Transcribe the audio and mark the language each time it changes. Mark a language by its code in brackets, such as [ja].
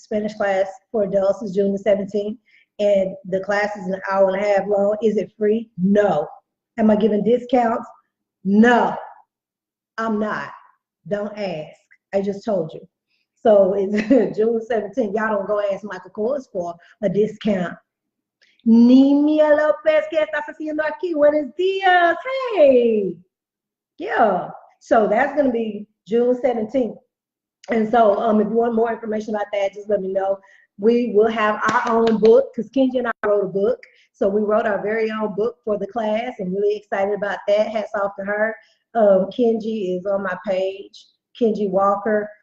[en] Spanish class for adults is June the 17th, and the class is an hour and a half long. Is it free? No. Am I giving discounts? No, I'm not. Don't ask. I just told you. So it's June 17th. Y'all don't go ask Michael Kors for a discount. [es] Nimia Lopez, ¿qué estás haciendo aquí? Buenos días. Hey. Yeah. [en] So that's going to be June 17th. And so if you want more information about that, just let me know. We will have our own book because Kenji and I wrote a book. So we wrote our very own book for the class and really excited about that. Hats off to her. Kenji is on my page, Kenji Walker.